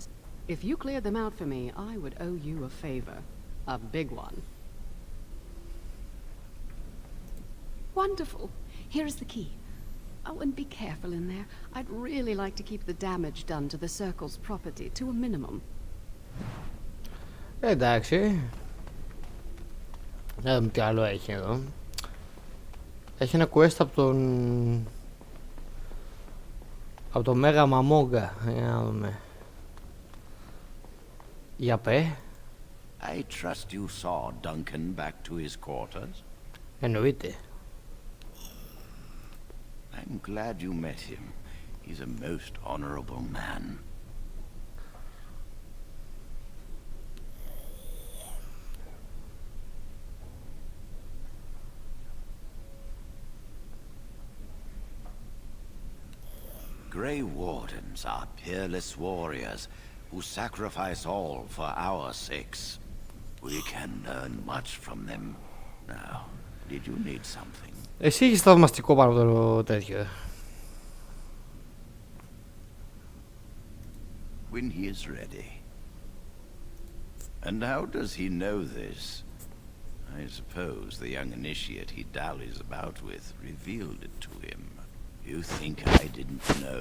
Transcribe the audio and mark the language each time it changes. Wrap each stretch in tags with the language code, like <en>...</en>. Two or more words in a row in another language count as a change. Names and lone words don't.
<en>If you cleared them out for me, I would owe you a favor. A big one. Wonderful. Here is the key. Oh, and be careful in there. I'd really like to keep the damage done to the Circle's property to a minimum.</en> <el>Εντάξει. Να δούμε τι άλλο έχει εδώ. Έχει ένα quest από τον Μέγα Μαμόγκα. Για να δούμε. Για πέ.</el> <en>I trust you saw Duncan back to his quarters?</en> <el>Εννοείται.</el> <en>I'm glad you met him. He's a most honorable man. Grey Wardens are peerless warriors who sacrifice all for our sakes. We can learn much from them. Now, did you need something?</en> <el>Εσύ έχεις θαυμαστικό πάνω από το τέτοιο.</el> <en>When he is ready. And how does he know this? I suppose the young initiate he dallies about with revealed it to him. You think I didn't know?</en>